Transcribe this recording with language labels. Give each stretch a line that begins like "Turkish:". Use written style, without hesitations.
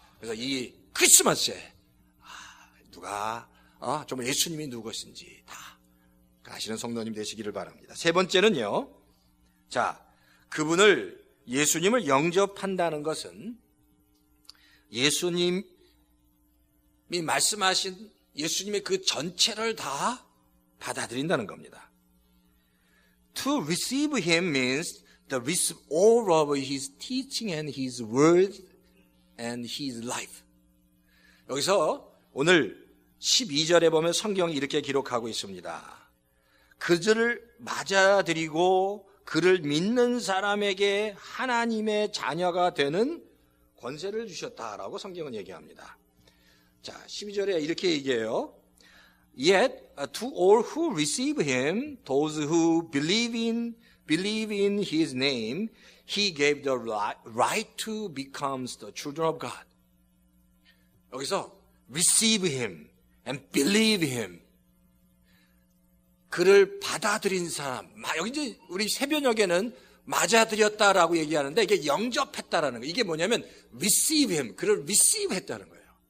Korean: 그래서 이 크리스마스에 누가 정말 예수님이 누구신지 다 아시는 성도님 되시기를 바랍니다. 세 번째는요, 자, 그분을, 예수님을 영접한다는 것은 예수님이 말씀하신 예수님의 그 전체를 다 받아들인다는 겁니다.
English: To receive him means to receive all of his teaching and his word and his life.
Korean: 여기서 오늘 12절에 보면 성경이 이렇게 기록하고 있습니다. 그들을 맞아들이고 그를 믿는 사람에게 하나님의 자녀가 되는 권세를 주셨다라고 성경은 얘기합니다. 자, 12절에 이렇게 얘기해요.
English: Yet to all who receive him, those who believe in his name, he gave the right to become the children of God.
Korean: 여기서
English: receive him and believe him,
Korean: 그를 받아들인 사람, 여기 이제 우리 새변역에는 맞아들였다라고 얘기하는데 이게 영접했다라는 거예요. 이게 뭐냐면
English: receive him,
Korean: 그를 receive 했다는 거예요.